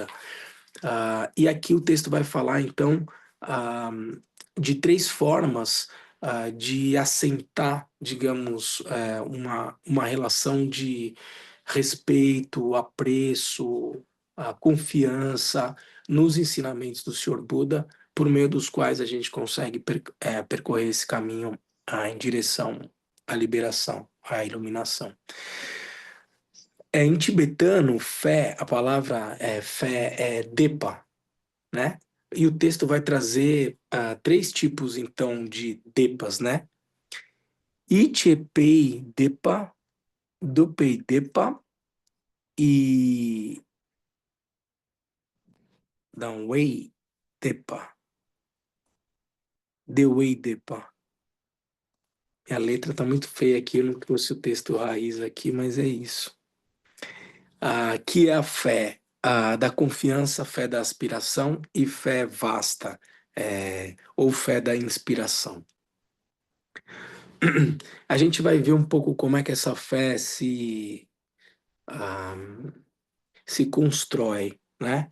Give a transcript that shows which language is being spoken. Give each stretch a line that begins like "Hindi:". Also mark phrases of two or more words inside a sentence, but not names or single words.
Portuguese: E aqui o texto vai falar, então, ah, de 3 formas de assentar, digamos, uma relação de respeito, apreço, confiança nos ensinamentos do Senhor Buda, por meio dos quais a gente consegue percorrer esse caminho em direção à liberação, à iluminação. Em tibetano, fé, a palavra fé é depa, né? E o texto vai trazer 3 tipos, então, de depas, né?
Tibetan: Ichepei depa, dopei depa e danwei depa, dewei depa.
Portuguese: A letra tá muito feia aqui, eu não trouxe o texto raiz aqui, mas é isso. Que é a fé da confiança, fé da aspiração e fé vasta, ou fé da inspiração. A gente vai ver um pouco como é que essa fé ah, se constrói, né?